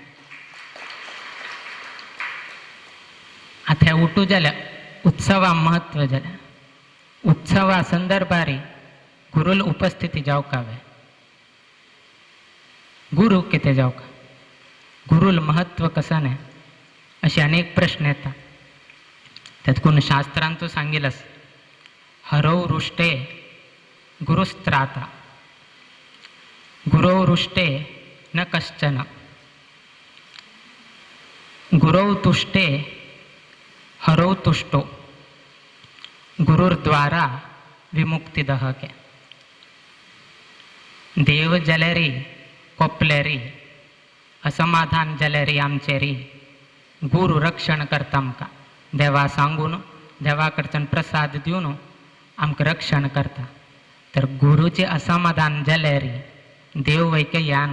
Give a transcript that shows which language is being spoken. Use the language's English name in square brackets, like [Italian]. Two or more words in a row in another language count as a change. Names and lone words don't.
[Konkani] आतां हें उठू जाल्यार उत्सवा म्हत्व जाल्यार उत्सवा संदर्भारी गुरुल उपस्थिती जावका जाय. गुरु कितें जावका, गुरुल महत्व कसं नाही असे अनेक प्रश्न येतात. त्यातून शास्त्रांतू सांगिलस, [Sanskrit] हरौ रुष्टे गुरुस्त्राता, गुरौ रुष्टे न कश्चन, गुरौ तुष्टे हरौ तुष्टो, गुरुर्द्वारा विमुक्ती दहके. [Konkani] देव जाल्यारी कोपल्यारी, असमाधान जाल्यारी आमचेरी गुरु रक्षण करता. आमकां देवा सांगून देवा कडच्यान प्रसाद दिवन आमकां रक्षण करता. तर गुरुचें असमाधान जाल्यार देव वयके येना.